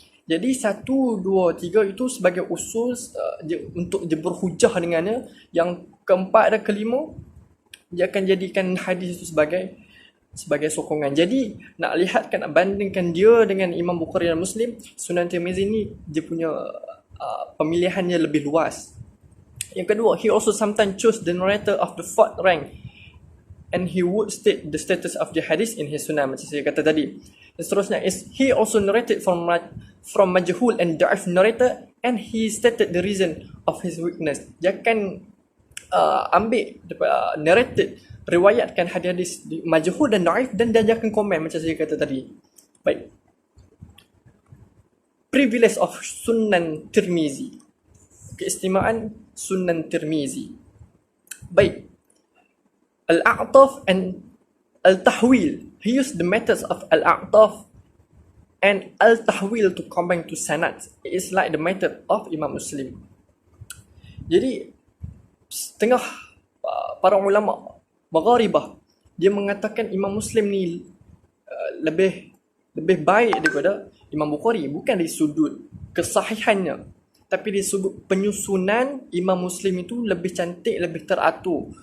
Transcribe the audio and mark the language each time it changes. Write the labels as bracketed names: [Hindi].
[Malay] Jadi 1, 2, 3 itu sebagai usul untuk dia berhujah dengannya. Yang keempat dan kelima, dia akan jadikan hadis itu sebagai sokongan. Jadi nak lihatkan, bandingkan dia dengan Imam Bukhari dan Muslim, Sunan Tirmizi ni dia punya pemilihannya lebih luas. Yang kedua, [English] he also sometimes chose the narrator of the fourth rank, and he would state the status of the hadith in his sunnah, [Malay] macam saya kata tadi. Dan seterusnya [English] is he also narrated from majhul and da'if narrator, and he stated the reason of his weakness. [Malay] Dia akan ambil narrated, riwayatkan hadis-hadis majhul dan da'if, dan dia akan komen macam saya kata tadi. Baik. [English] Privilege of Sunan Tirmizi. [Malay] Keistimewaan Sunan Tirmizi. Baik. [English] Al-A'taf and Al-Tahwil. He used the methods of Al-A'taf and Al-Tahwil to combine to sanad. It is like the method of Imam Muslim. [Malay] Jadi setengah para ulama Magharibah dia mengatakan Imam Muslim ni lebih baik daripada Imam Bukhari, bukan dari sudut kesahihannya, tapi dari sudut penyusunan Imam Muslim itu lebih cantik, lebih teratur.